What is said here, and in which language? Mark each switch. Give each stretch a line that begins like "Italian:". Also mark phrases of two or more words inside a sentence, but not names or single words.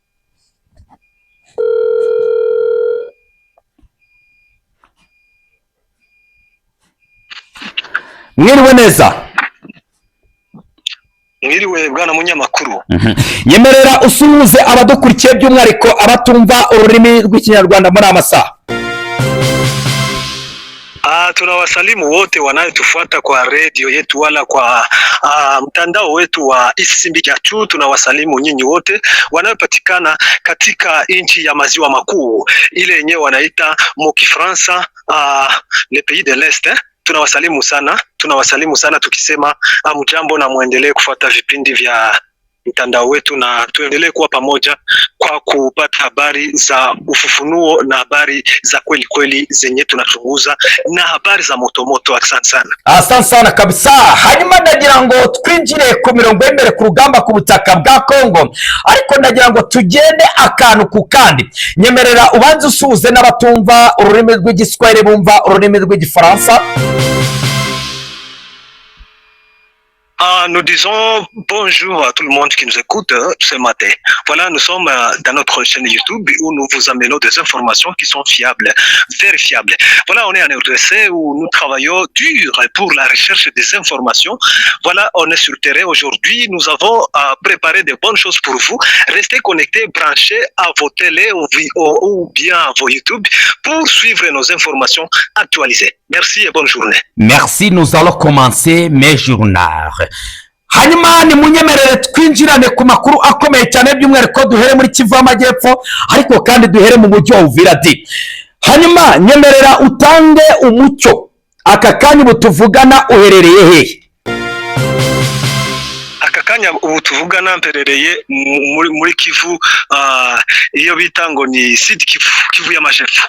Kinyarwanda: Mwiriwe neza. Mwiriwe bwana munyamakuru. Nyemerera usuhuze abadukurikiye by'umwihariko abatumva ururimi rw'Ikinyarwanda muri amasaha.
Swahili: Tunawasalimu wote wanayotufuata kwa radio yetu wala kwa mtandao wetu wa Ikigicamunsi. Tunawasalimu nyinyi wote wanayopatikana katika nchi ya maziwa makuu, ile yenyewe wanaita mu Kifransa
French: le pays de l'Est.
Swahili: Tunawasalimu sana tukisema mjambo na muendelee kufuata vipindi vya mtandao wetu na tuendelee kuwa pamoja kwa kupata habari za ufufunuo na habari za kweli kweli zenye tunachunguza na habari za motomoto. Asante sana. Asante sana kabisa.
Kinyarwanda: Hanyuma ndagira ngo twinjire ku mirongo y'imbere ku rugamba ku butaka bwa Kongo, ariko ndagira ngo tugende akantu ku kandi. Nyemerera ubanze usuhuze n'abatumva ururimi rw'Igiswahili bumva ururimi rw'Igifaransa.
French: Nous disons bonjour à tout le monde qui nous écoute ce matin. Voilà, nous sommes dans notre chaîne YouTube où nous vous amenons des informations qui sont fiables, vérifiables. Voilà, on est en RDC où nous travaillons dur pour la recherche des informations. Voilà, on est sur le terrain aujourd'hui. Nous avons préparé de bonnes choses pour vous. Restez connectés, branchez à vos télés ou bien à vos YouTube pour suivre nos informations actualisées. Merci et bonne journée. Merci, nous allons commencer mes journaux.
Kinyarwanda: Hanyuma ni munyemerere twinjirane ku makuru akomeye cyane by'umwihariko duhere muri Kivu y'Amajyepfo, ariko kandi duhere mu mujyi wa Uvira di. Hanyuma nyemerera utange umucyo aka kanya butuvugana uherereye hehe? Akakanya ubu tuvugana mperereye muri Kivu, iyo bita ngo ni Sud Kivu y'Amajyepfo.